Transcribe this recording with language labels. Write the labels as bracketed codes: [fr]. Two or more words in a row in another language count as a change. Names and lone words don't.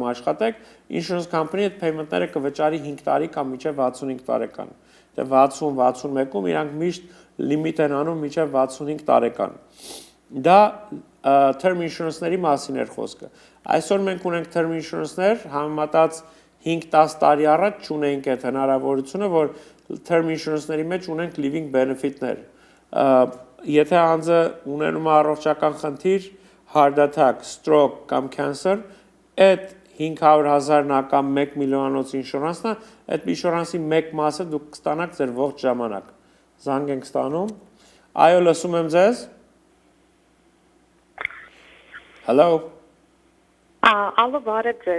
[hy] աշխատեք, [en] insurance company [hy] այդ payment-ները կվճարի 5 տարի կամ միջև 65 տարեկան։ Դե 60-61-ում իրանք միշտ limit են անում միջև 65 տարեկան։ Դա [en] term insurance-ների [hy] մասին էր խոսքը։ Այսօր մենք ունենք [en] term insurance-ներ [hy] համեմատած 5-10 տարի առաջ չունեինք այդ հնարավորությունը, որ [en] term insurance-ների [hy] մեջ ունենք [en] living benefit-ներ։ [hy] Եթե անձը ունենում է առողջական խնդիր, [en] heart attack, stroke [hy] կամ cancer, այդ 500,000-ն կամ 1 միլիոնանոց insurance-ն է, այդ insurance-ի մեկ մասը դուք կստանաք ձեր ողջ ժամանակ։ Զանգ ենք ստանում։ Այո, լսում եմ ձեզ։ Hello։ Ալո, բարև ձեզ։